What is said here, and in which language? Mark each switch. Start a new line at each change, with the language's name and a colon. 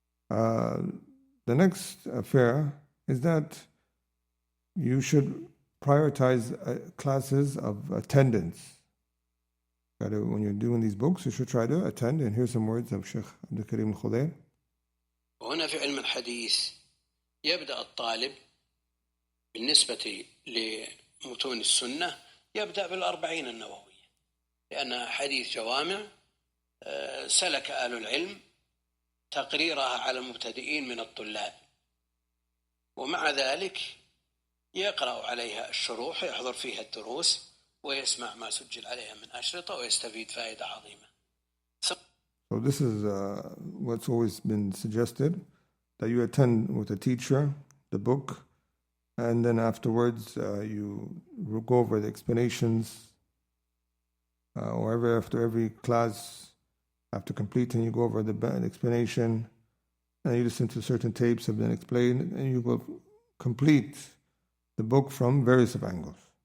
English: The next affair is that you should prioritize classes of attendance. When you're doing these books, you should try to attend. And here's some words of Sheikh Abdul Karim al-Khudair.
Arabic: وهنا في علم الحديث يبدأ الطالب بالنسبة لمتون السنة يبدأ بالأربعين النووية، لأنها حديث جوامع سلك آل العلم تقريرها على المبتدئين من الطلاب، ومع ذلك يقرأ عليها الشروح ويحضر فيها الدروس ويسمع ما سجل عليها من أشرطة ويستفيد فائدة عظيمة.
English: So this is what's always been suggested, that you attend with a teacher, the book, and then afterwards you go over the explanations, or after every class, after completing, you go over the explanation, and you listen to certain tapes have been explained, and you will complete the book from various angles.